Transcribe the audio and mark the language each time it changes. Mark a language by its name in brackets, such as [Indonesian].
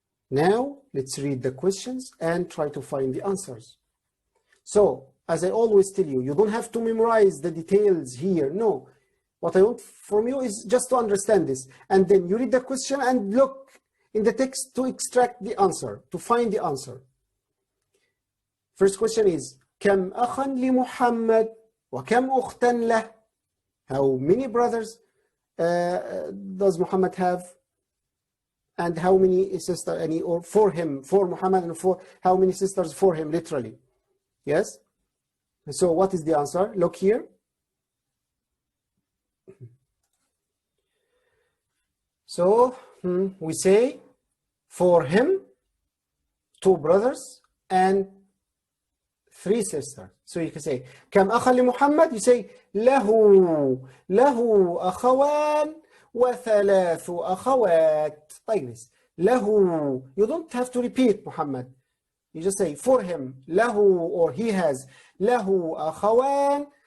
[English] Now let's read the questions and try to find the answers. So as I always tell you, you don't have to memorize the details here. No, what I want from you is just to understand this, and then you read the question and look in the text to extract the answer, to find the answer. First question is [Arabic] كم أخا لمحمد وكم أختا له. [English] How many brothers does Muhammad have? And how many sisters, or for him, for Muhammad, and for how many sisters for him, literally. Yes? So what is the answer? Look here. So we say for him 2 brothers and 3 sisters. So you can say [Arabic] كم أخا لمحمد. [English] You say [Arabic] له أخوان و3 أخوات. [English] Like this. له. You don't have to repeat Muhammad. You just say for him له or he has [Arabic] له أخوان